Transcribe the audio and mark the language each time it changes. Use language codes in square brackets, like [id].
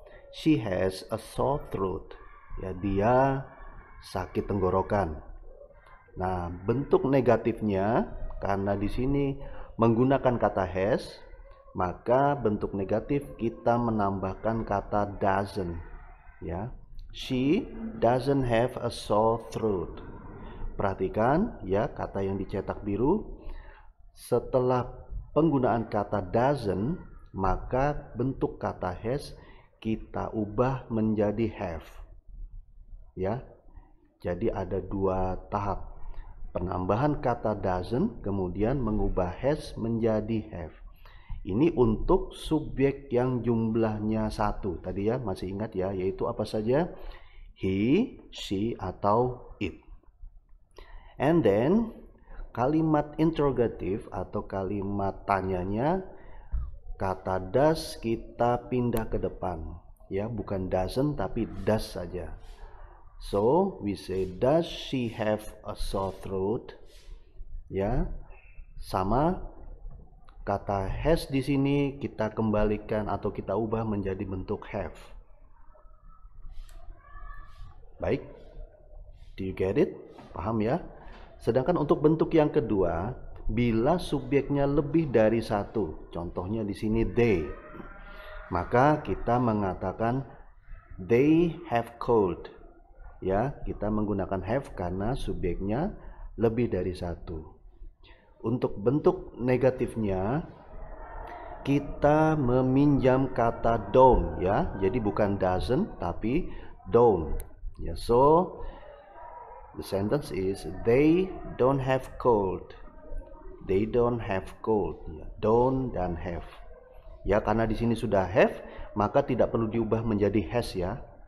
[en] She has a sore throat ya, [id] dia sakit tenggorokan. Nah, bentuk negatifnya karena di sini menggunakan kata has, maka bentuk negatif kita menambahkan kata doesn't ya. [en] She doesn't have a sore throat. [id] Perhatikan ya, kata yang dicetak biru setelah penggunaan kata doesn't, maka bentuk kata has kita ubah menjadi have ya. Jadi ada dua tahap, penambahan kata doesn't kemudian mengubah has menjadi have. Ini untuk subjek yang jumlahnya satu tadi ya, masih ingat ya, yaitu apa saja? He, she atau it. [en] And then [id] kalimat interrogative atau kalimat tanyanya, kata does kita pindah ke depan ya, bukan doesn't tapi does saja. [en] So we say does she have a sore throat ya, sama [id] kata has di sini kita kembalikan atau kita ubah menjadi bentuk have. Baik, [en] do you get it? [id] Paham ya? Sedangkan untuk bentuk yang kedua, bila subjeknya lebih dari satu, contohnya di sini they, maka kita mengatakan [en] they have cold. [id] Ya, kita menggunakan have karena subjeknya lebih dari satu. Untuk bentuk negatifnya, kita meminjam kata don't, ya. Jadi bukan [en] doesn't tapi don't. Ya, so the sentence is they don't have cold. They don't have cold. Ya, don't dan have. [id] Ya, karena di sini sudah have, maka tidak perlu diubah menjadi has ya.